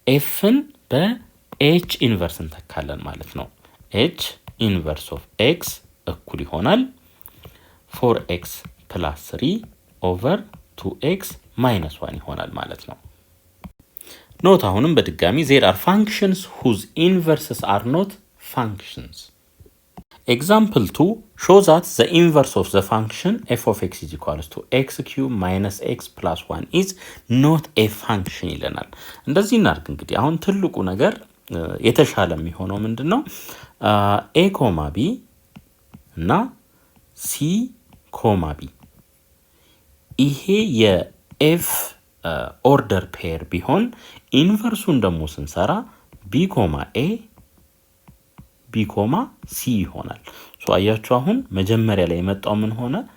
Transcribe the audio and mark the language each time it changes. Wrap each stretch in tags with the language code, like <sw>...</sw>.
<am>fን በh ኢንቨርስ እንተካለን ማለት ነው። h ኢንቨርስ ኦፍ x እኩል ይሆናል 4x ፕላስ 3 ኦቨር 2x ማይነስ 1 ይሆናል ማለት ነው። ኖት አሁንም በድጋሚ</am> <en>there are functions whose inverses are not functions. Example 2 show that the inverse of the function f of x is equals to x cubed minus x plus 1 is not a function</en> <am>ይለናል። እንደዚህ እናድርግ እንግዲህ አሁን ትልቁ ነገር የተሻለ የሚሆነው ምንድነው? a ኮማ b እና c ኮማ b ይሄ የኤፍ ኦርደር ፔር ቢሆን ኢንቨርሱን ደግሞ ስንሰራ b ኮማ a b ኮማ c ይሆናል። ሶ አያችሁ አሁን መጀመሪያ ላይ የመጣው ምን ሆነ?</am>